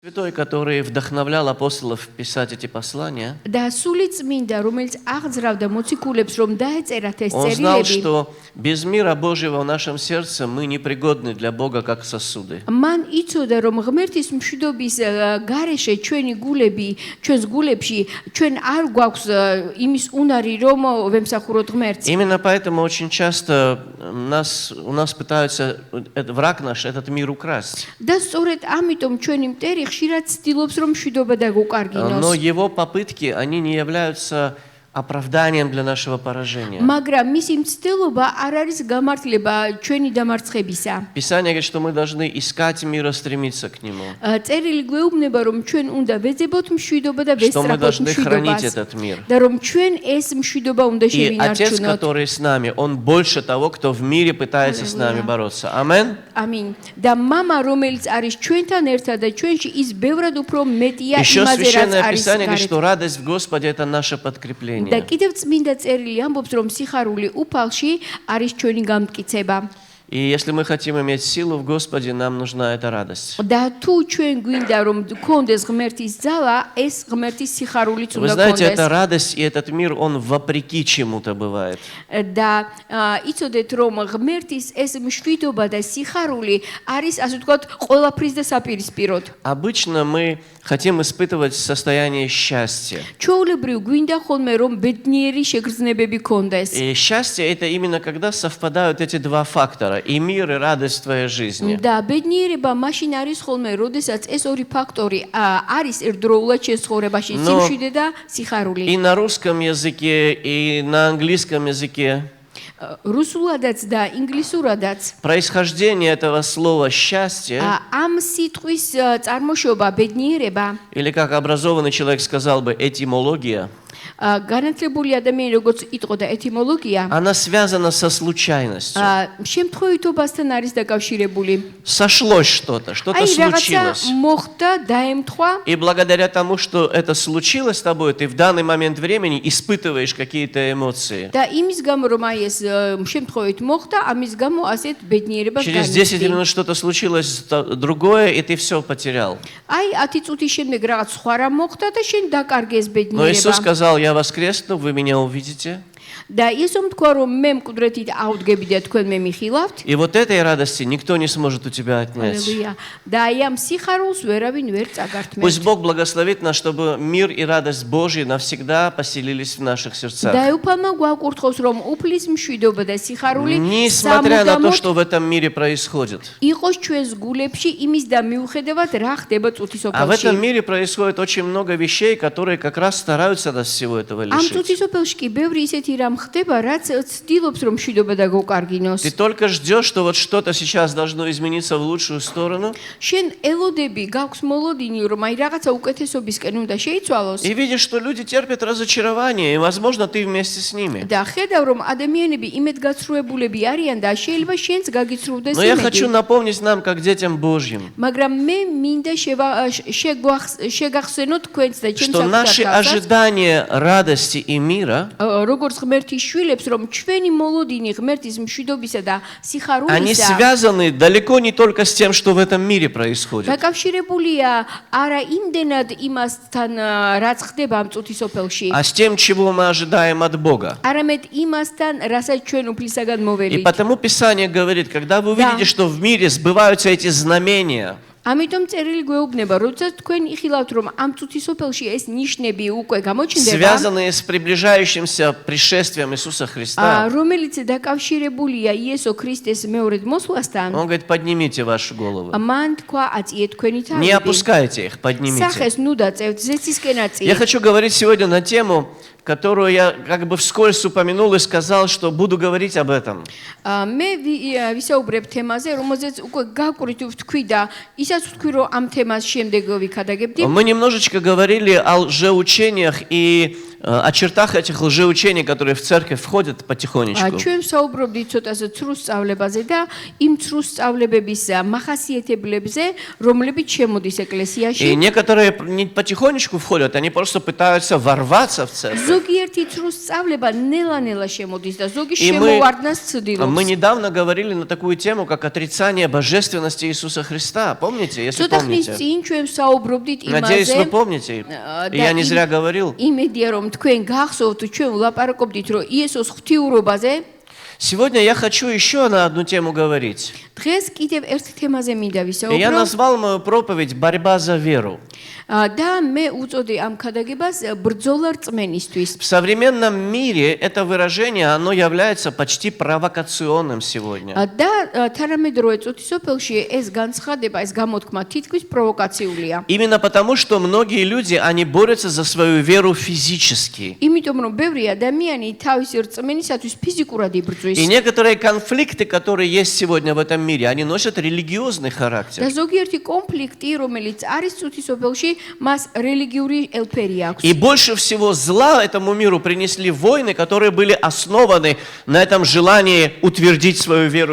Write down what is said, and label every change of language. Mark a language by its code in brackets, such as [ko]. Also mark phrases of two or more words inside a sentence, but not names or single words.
[ru] Святой, который вдохновлял апостолов писать эти послания, [ka] და სული წმინდა, რომელიც აღძრავდა მოციქულებს, რომ დაეწერათ ეს [ru] он знал, [ka] წერილები, [ru] что без мира Божьего в нашем сердце мы непригодны для Бога как сосуды. [ka] მან იცოდა, რომ ღმერთის მშვიდობის გარეშე ჩვენი გულები, ჩვენს гулებში ჩვენ არ გვაქვს იმის უნარი, რომ ვემსახუროთ ღმერთს. [ru] Именно поэтому очень часто у нас пытаются враг наш этот мир украсть. [ka] და სწორედ ამიტომ ჩვენი მტერი ხშირად ცდილობს, რომ მშვიდობა დაგუკარგინოს. [ru] Но его попытки, они не являются оправданием для нашего поражения. [ka] მაგრამ მისი მცდელობა არ არის გამართლება ჩვენი დამარცხებისა. [ru] Писание говорит, что мы должны искать мир и стремиться к нему. [ka] წერილი გვეუბნება, რომ ჩვენ უნდა ვეძებოთ მშვიდობა და [ru] Что мы [ka] ვესწრაფოთ [ru] должны хранить [ka] მშვიდობას. [ru] этот мир. [ka] და რომ ჩვენ ეს მშვიდობა უნდა [ru] И Отец, [ka] შევინარჩუნოთ. [ru] который с нами, Он больше того, кто в мире пытается с нами бороться. Амин. [ka] ამინ. და мама, რომელიც არის ჩვენთან ერთად და ჩვენში ის ბევრად უფრო მეტია [ru] Еще [ka] იმაზე, რაც [ru] Священное [ka] არის [ru] Писание говорит, [ka] გარეთ. [ru] что радость в Господе – это наше [ka] და [ru] подкрепление. [ka] კიდევ წმინდა წერილი ამბობს, რომ სიხარული უფალში არის ჩვენი გამტკიცება. [ru] И если мы хотим иметь силу в Господе, нам нужна эта радость. [ka] და თუ ჩვენ გვინდა რომ გქონდეს ღმერთის ძალა, ეს ღმერთის სიხარულიც [ru] Вы [ka] უნდა [ru] знаете, [ka] გქონდეს. [ru] эта радость и этот мир, он вопреки чему-то бывает. [ka] და იცოდეთ რომ ღმერთის ეს მშვიდობა და სიხარული არის ასე ვთქვათ ყველაფრის და საპირისპიროდ. [ru] Обычно мы хотим испытывать состояние счастья. [ka] ჩვეულებრივ გვინდა ხოლმე რომ ბედნიერი შეგრძნებები გქონდეს. [ru] И счастье – это именно когда совпадают эти два фактора – и мир, и радость в твоей жизни. [ka] და ბედნიერება მაშინ არის ხოლმე, როდესაც ეს ორი ფაქტორი არის ერთდროულად შენ ცხოვრებაში, სიმშვიდე და სიხარული. [ru] И на русском языке, и на английском языке [ka] რუსულადაც და ინგლისურადაც [ru] происхождение этого слова «счастье», [ka] ამ სიტყვის წარმოშობა ბედნიერება, [ru] или как образованный человек сказал бы, этимология, [ka] განათლებული ადამიანი როგორც იტყოდა ეტიმოლოგია, [ru] она связана со случайностью. [ka] შემთხვევითობასთან არის დაკავშირებული. [ru] Сошлось что-то [ka] აი რაღაცა [ru] случилось. [ka] მოხდა, დაემთხვა [ru] И благодаря тому, что это случилось с тобой, ты в данный момент времени испытываешь какие-то эмоции. [ka] და იმის გამო რომ აი ეს შემთხვევით მოხდა, амის გამო ასეთ ბედნიერებას [ru] Через 10 [ka] განიცდი. [ru] минут что-то случилось другое, и ты все потерял. [ka] აი 10 წუთის შემდეგ რაღაც სხვა рам მოხდა და შენ დაკარგეს [ru] Но Иисус [ka] ბედნიერება. [ru] сказал, я воскресну, вы меня увидите. [ka] და იესომ თქვა რომ მე მკვდრეთით ავდგები და თქვენ მე მიხილავთ. [ru] И вот этой радости никто не сможет у тебя отнять. [ka] ჰალელუია. და აი ამ სიხარულს ვერავინ ვერ წაგართმევთ. [ru] Пусть Бог благословит нас, чтобы мир и радость Божья навсегда поселились в наших сердцах. [ka] და უფალმა გვაკურთხოს რომ უფლის მშვიდობა და სიხარული [ru] Несмотря на то, [ka] სამუდამოდ [ru] что в этом мире происходит. [ka] იყოს ჩვენს გულებში იმის და მიუხედავად რა ხდება [ru] А в этом [ka] წუთისოფელში. [ru] мире происходит очень много вещей, которые как раз стараются нас всего этого [ka] ამ [ru] лишить. [ka] წუთისოფელში კი ბევრი ისეთი რამ ხდება, რაც ცდილობს რომ მშვიდობა დაგუკარგინოს. [ru] Ты только ждешь, что вот что-то сейчас должно измениться в лучшую сторону, [ka] შენ ელოდები, გაქვს მოლოდინი, რომ აი რაღაცა უკეთესობისკენ უნდა შეიცვალოს. [ru] и видишь, что люди терпят разочарование, и, возможно, ты вместе с ними. [ka] და ხედავ რომ ადამიანები იმედგაცრუებულები არიან და შეიძლება შენც გაგიცრუდეს [ru] Но я хочу [ka] იმედი. [ru] напомнить нам, как детям Божьим, [ka] მაგრამ მე მინდა შეგახსენოთ თქვენს და ჩემს [ru] что наши ожидания радости и мира, [ka] როგორც ღმერთის შვილებს, რომ ჩვენი მოლოდინი ღმერთის მშვიდობისა და [ru] они [ka] სიხარულისა [ru] связаны далеко не только с тем, что в этом мире происходит. [ka] დაკავშირებულია არა იმდენად იმასთან, რაც ხდება ამ წუთისოფელში, [ru] А с тем, чего мы ожидаем от Бога. [ka] არამედ იმასთან, რასაც ჩვენ უფლისაგან [ru] И [ka] მოველით. [ru] потому Писание говорит, когда вы увидите, что в мире сбываются эти знамения, [ka] ამიტომ წერილი გვეუბნება, როდესაც თქვენ იხილავთ, რომ ამ წუთისოფელში ეს ნიშნები უკვე გამოჩნდება, [ru] связанные с приближающимся пришествием Иисуса Христа, [ka] რომელიც დაკავშირებულია იესო ქრისტეს მეორედ მოსვლასთან, [ru] Он говорит, поднимите ваши головы. [ka] მან თქვა აწიეთ თქვენი [ru] Не [ka] თავები. [ru] опускайте их, поднимите. [ka] სახეს ნუ დაწევთ, ზეცისკენ აწიეთ. [ru] Я хочу говорить сегодня на тему, которую я как бы вскользь упомянул и сказал, что буду говорить об этом. [ka] მე ვისაუბრებ თემაზე, რომელზეც უკვე გაკვრით ვთქვი და ისაც ვთქვი, რომ ამ თემას შემდეგ ვიქადაგებდი. [ru] Мы немножечко говорили о лжеучениях и о чертах этих лжеучений, которые в церковь входят потихонечку. [ka] ჩვენ საუბრობდით ცოტაზე ცრუ სწავლებაზე და იმ ცრუ სწავლებების მახასიათებლებზე, რომლებიც შემოდის [ru] И [ka] ეკლესიაში. [ru] некоторые не потихонечку входят, они просто пытаются ворваться в церковь. [ka] ზოგიერთი ცრუ სწავლება ნელა-ნელა შემოდის და ზოგი [ru] И мы [ka] შემოვარდნას ცდილობს. [ru] недавно говорили на такую тему, как отрицание божественности Иисуса Христа. Помните, если [ka] ცოტა ხნის [ru] помните? [ka] წინ ჩვენ საუბრობდით [ru] Надеюсь, вы [ka] იმაზე. [ru] помните. [ka] და [ru] И я не зря говорил. [ka] იმედია რომ თქვენ გახსოვთ ჩვენ ვლაპარაკობდით რომ იესოს ღვთიურობაზე. [ru] Сегодня я хочу еще на одну тему говорить. [ka] დღეს კიდევ ერთ თემაზე მინდა [ru] И я [ka] ვისაუბრო. [ru] назвал мою проповедь «Борьба за веру». [ka] და მე უწოდე ამ ქადაგებას ბრძოლა რწმენისთვის. [ru] В современном мире это выражение, оно является почти провокационным сегодня. [ka] და თანამედროვე წუთისოფელში ეს განცხადება, ეს გამოთქმა თითქმის პროვოკაციულია. [ru] Именно потому, что многие люди, они борются за свою веру физически. [ka] იმიტომ რომ ბევრი ადამიანი თავისი რწმენისათვის ფიზიკურად იბრძვის. [ru] И некоторые конфликты, которые есть сегодня в этом мире, они носят религиозный [ka] და [ru] характер. [ka] ზოგიერთი კონფლიქტი, რომელიც არის წუთისოფელში, მას რელიგიური ელფერი აქვს. [ru] И больше всего зла этому миру принесли войны, которые были основаны на этом желании утвердить свою веру